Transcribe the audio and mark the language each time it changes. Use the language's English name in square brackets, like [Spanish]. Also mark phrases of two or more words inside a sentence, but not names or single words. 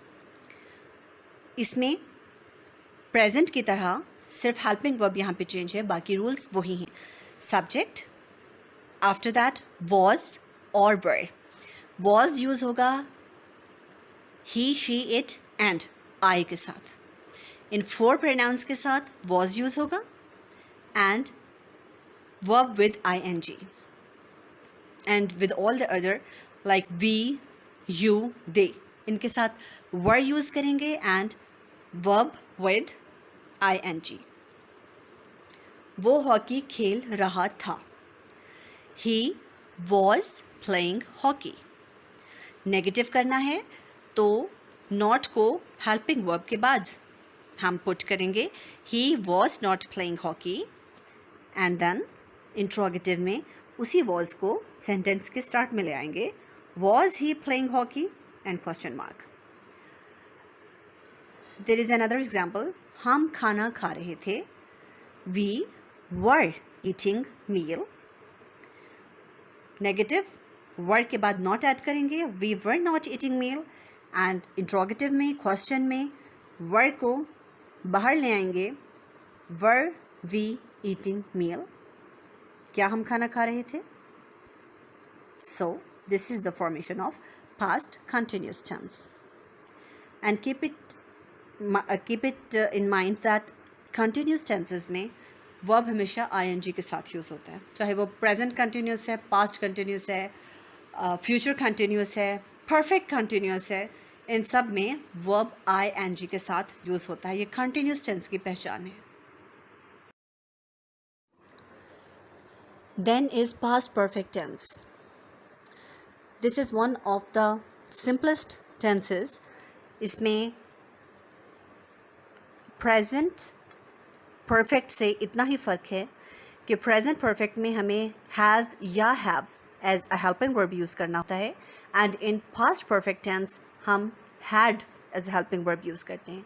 [Hindi] इसमें प्रेजेंट की तरह सिर्फ हेल्पिंग वर्ब यहाँ पे चेंज है, बाकी रूल्स वही हैं। [English] subject, after that was और were। was use [Hindi] होगा ही, [English] she, it and I [Hindi] के साथ। [English] in four pronouns [Hindi] के साथ [English] was use [Hindi] होगा, [English] एंड verb with ing, and with all the other like we, you, they, [Hindi] इनके साथ [English] were use [Hindi] करेंगे [English] and verb with ing। [Hindi] वो हॉकी खेल रहा था। [English] He was playing hockey। [Hindi] नेगेटिव करना है तो नॉट को [English] helping verb [Hindi] के बाद हम पुट करेंगे, [English] he was not playing hockey, and then [Hindi] इंट्रोगेटिव में उसी वॉज को सेंटेंस के स्टार्ट में ले आएंगे, [English] was he playing hockey and question mark. there is another example, [Hindi] हम खाना खा रहे थे। [English] we were eating meal. negative were [Hindi] के बाद [English] not add [Hindi] करेंगे, [English] we were not eating meal, and interrogative [Hindi] में, क्वेश्चन में वर को बाहर ले आएंगे, [English] were we eating meal, [Hindi] क्या हम खाना खा रहे थे? [English] so this is the formation of past continuous tense. and keep it in mind that continuous tenses [Hindi] में verb हमेशा ing के साथ यूज़ होता है, चाहे वो [English] present continuous [Hindi] है, [English] past continuous [Hindi] है, [English] future continuous [Hindi] है, [English] perfect continuous [Hindi] है, इन सब में [English] verb ing [Hindi] के साथ यूज़ होता है. ये [English] continuous tense [Hindi] की पहचान है. [English] Then is past perfect tense. This is one of the simplest tenses. [Hindi] इसमें [English] present perfect [Hindi] से इतना ही फ़र्क है कि [English] present perfect [Hindi] में हमें हैज़ या [English] have as a helping verb use [Hindi] करना होता है, [English] and in past perfect tense [Hindi] हम [English] had as a helping verb use [Hindi] करते हैं.